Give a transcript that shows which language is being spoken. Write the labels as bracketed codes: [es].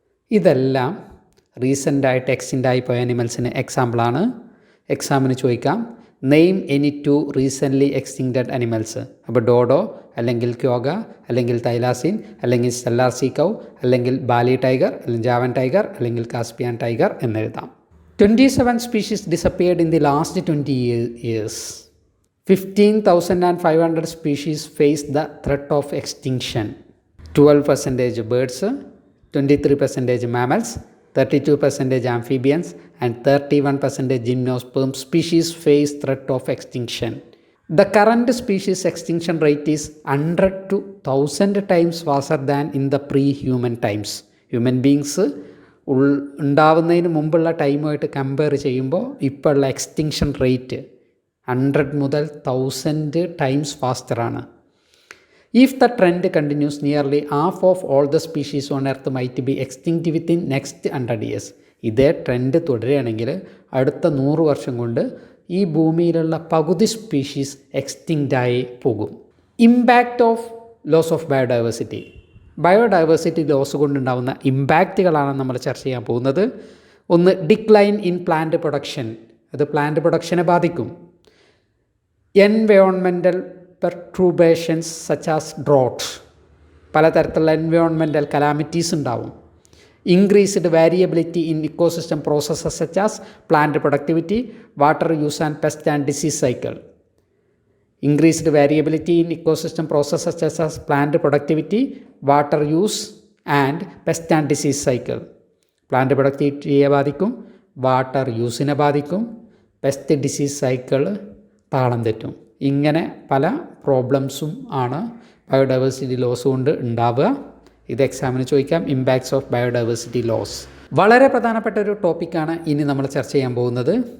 [ml] ഇതെല്ലാം റീസെൻ്റായിട്ട് എക്സ്റ്റിൻ്റായി പോയ അനിമൽസിന് എക്സാമ്പിളാണ്. എക്സാമിന് ചോദിക്കാം, [en] Name any two recently extincted animals. [ml] അപ്പോൾ ഡോഡോ അല്ലെങ്കിൽ ക്യോഗ അല്ലെങ്കിൽ തൈലാസിൻ അല്ലെങ്കിൽ സ്റ്റെല്ലാർ സീ കൗ അല്ലെങ്കിൽ ബാലി ടൈഗർ അല്ലെങ്കിൽ ജാവൻ ടൈഗർ അല്ലെങ്കിൽ കാസ്പിയൻ ടൈഗർ എന്നെഴുതാം. [en] 27 species disappeared in the last 20 years. 15,500 species face the threat of extinction. 12% birds, 23% mammals, 32% amphibians, and 31% gymnosperm species face threat of extinction. The current species extinction rate is 100 to 1000 times faster than in the pre-human times. Human beings [ml] ഉണ്ടാവുന്നതിന് മുമ്പുള്ള ടൈമുമായിട്ട് compare ചെയ്യുമ്പോൾ ഇപ്പോൾ ഉള്ള extinction rate 100 മുതൽ 1000 times ഫാസ്റ്ററാണ്. [en] If the trend continues nearly half of all the species on earth might be extinct within next 100 years. [ml] ഇതേ trend തുടരുകയാണെങ്കിൽ അടുത്ത 100 വർഷം കൊണ്ട് ഈ ഭൂമിയിലുള്ള പകുതി സ്പീഷീസ് എക്സ്റ്റിങ്ക്റ്റായി പോകും. [en] Impact of loss of biodiversity. [ml] Biodiversity loss കൊണ്ടുണ്ടാകുന്ന ഇമ്പാക്റ്റുകളാണ് നമ്മൾ ചർച്ച ചെയ്യാൻ പോകുന്നത്. ഒന്ന്, [en] Decline in plant production. [ml] അത് പ്ലാന്റ് പ്രൊഡക്ഷനെ ബാധിക്കും. [en] Environmental perturbations such as drought. [ml] പലതരത്തിലുള്ള എൻവയോൺമെൻറ്റൽ കലാമിറ്റീസ് ഉണ്ടാവും. [en] Increased variability in ecosystem processes such as plant productivity, water use and pest and disease cycle. Increased variability in ecosystem processes such as plant productivity, water use and pest and disease cycle. [ml] Plant productivity ബാധിക്കും, water യൂസിനെ ബാധിക്കും, pest disease cycle താളം തെറ്റും. ഇങ്ങനെ പല പ്രോബ്ലംസും ആണ് biodiversity loss കൊണ്ട് ഉണ്ടാവുക. ഇത് എക്സാമിന് ചോദിക്കാം. [en] impacts of biodiversity loss [ml] വളരെ പ്രധാനപ്പെട്ട ഒരു ടോപ്പിക്കാണ് ഇനി നമ്മൾ ചർച്ച ചെയ്യാൻ പോകുന്നത്.